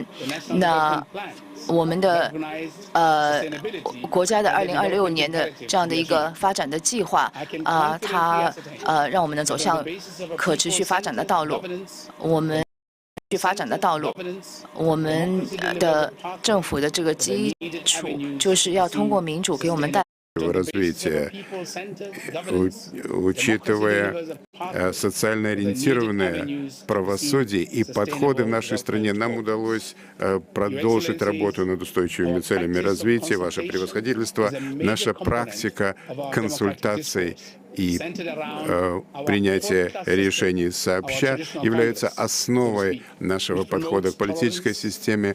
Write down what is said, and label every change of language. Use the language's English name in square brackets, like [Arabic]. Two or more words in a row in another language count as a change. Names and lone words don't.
[Chinese] 那我们的国家的2026年的这样的一个发展的计划它让我们能走向可持续发展的道路。我们去发展的道路。我们的政府的这个基础就是要通过民主给我们带。 [Russian] развития, учитывая социально ориентированное правосудие и подходы в нашей стране, нам удалось продолжить работу над устойчивыми целями развития, ваше превосходительство, наша практика консультаций и принятие решений сообща является основой нашего подхода к политической системе.